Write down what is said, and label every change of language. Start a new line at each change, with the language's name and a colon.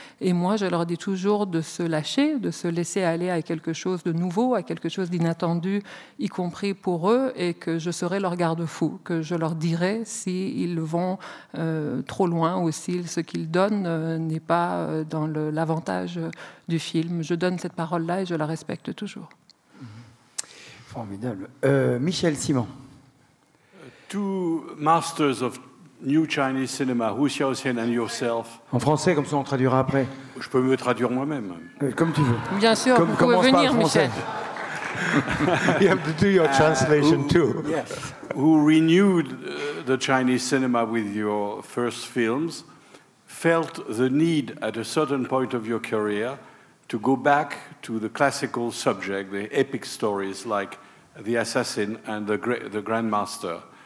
French: Et moi, je leur dis toujours de se lâcher, de se laisser aller à quelque chose de nouveau, à quelque chose d'inattendu, y compris pour eux, et que je serai leur garde-fou, que je leur dirai s'ils vont trop loin ou si ce qu'ils donnent n'est pas dans l'avantage du film. Je donne cette parole-là et je la respecte toujours. Formidable. Michel Simon.
English: 2 masters of new Chinese cinema, Hu Xiaoxian and yourself.
French: En français, comme ça on traduira après. Je peux me traduire moi-même. Comme tu veux. Bien sûr, vous pouvez venir, Michel.
English: You have to do your translation too. Yes. Who renewed the Chinese cinema with your first films, felt the need at a certain point of your career to go back to the classical subject, the epic stories like The Assassin and the Grandmaster.